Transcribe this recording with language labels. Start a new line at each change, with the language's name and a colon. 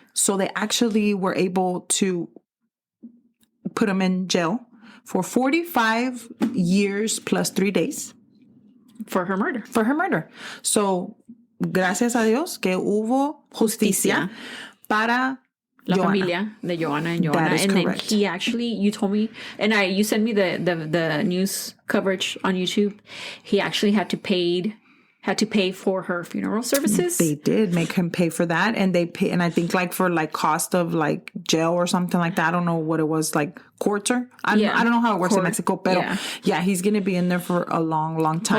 English: So they actually were able to put him in jail for 45 years plus 3 days. For her murder.
Spanish: So, gracias a Dios que hubo justicia para La Johanna. familia de Johanna and Johanna.
English: That is and correct. Then he actually, you told me, and you sent me the news coverage on YouTube. He actually had to pay for her funeral services. They did make him pay for that, and they pay, and I think like for like cost of like jail or something like that. I don't know what it was, like courts or I don't know how it works in Mexico, but yeah, he's gonna be in there for a long time.